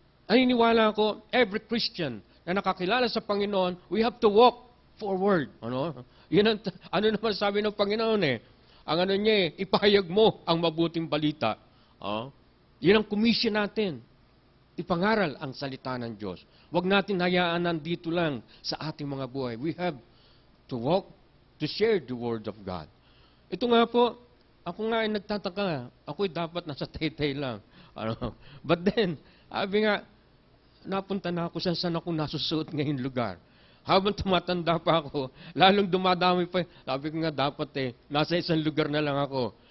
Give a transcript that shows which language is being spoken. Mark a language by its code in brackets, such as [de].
[tl] Naniniwala ko, [en] every Christian [tl] na nakakilala sa Panginoon, [en] we have to walk forward. [tl] Yun ano naman sabi ng Panginoon Ang ano niya ipahayag mo ang mabuting balita. Yun ang commission natin. Ipangaral ang salita ng Diyos. Huwag natin hayaan nandito lang sa ating mga buhay. [en] We have to walk, to share the Word of God. [tl] Ito nga po, ako nga ay nagtataka. Ako'y dapat nasa Taytay lang. [en] But then, [tl] sabi nga, napunta na ako saan ako nasusuot ngayong lugar. Habang tumatanda pa ako, lalong dumadami pa. Sabi ko nga dapat nasa isang lugar na lang ako.